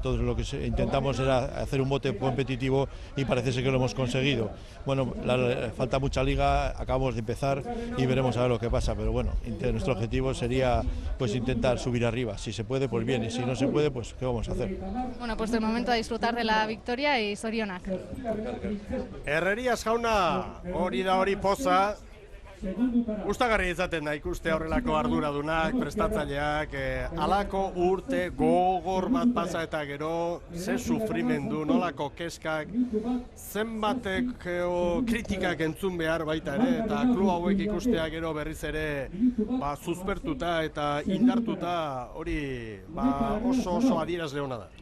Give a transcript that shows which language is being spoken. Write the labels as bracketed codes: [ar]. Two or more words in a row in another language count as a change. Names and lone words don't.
[es] Todo lo que intentamos era hacer un bote competitivo y parece ser que lo hemos conseguido. Bueno, falta mucha liga, acabamos de empezar y veremos a ver lo que pasa, pero bueno, nuestro objetivo sería pues intentar subir arriba. Si se puede, pues bien, y si no se puede, pues ¿qué vamos a hacer? Bueno, pues de momento a disfrutar de la victoria y zorionak. [eu] Herrerias jauna, hori da hori poza, gustagarri izaten da ikuste horrelako arduradunak, prestatzaileak, halako urte gogor bat pasa eta gero, ze sufrimendu, nolako keskak, zenbatek kritikak entzun behar baita ere, eta klub hauek ikustea gero berriz ere suspertuta eta indartuta, hori oso adierazle hona da.